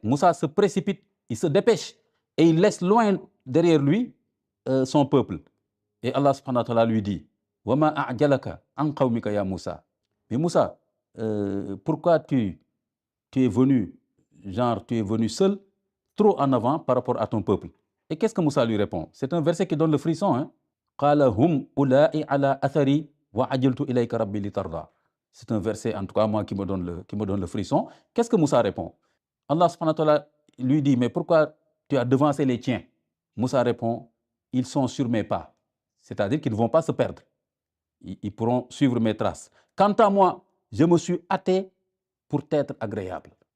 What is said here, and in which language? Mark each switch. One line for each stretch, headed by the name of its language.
French: Moussa se précipite, il se dépêche et il laisse loin derrière lui son peuple. Et Allah subhanahu wa ta'ala lui dit,
Arabic: وَمَا أَعْجَلَكَ عَنْ قَوْمِكَ يَا
French: Moussa. Mais Moussa, pourquoi tu es venu seul, trop en avant par rapport à ton peuple? Et qu'est-ce que Moussa lui répond? C'est un verset qui donne le frisson.
Arabic: قَالَ هُمْ أُولَٰئِ عَلَىٰ أَثَرِي وَعَجِلْتُ إِلَيْكَ رَبِّي لِتَرْضَىٰ.
French: C'est un verset, en tout cas, moi, qui me donne le frisson. Qu'est-ce que Moussa répond? Allah subhanahu wa ta'ala lui dit, mais pourquoi tu as devancé les tiens? Moussa répond, ils sont sur mes pas. C'est-à-dire qu'ils ne vont pas se perdre. Ils pourront suivre mes traces. Quant à moi, je me suis hâté pour t'être agréable.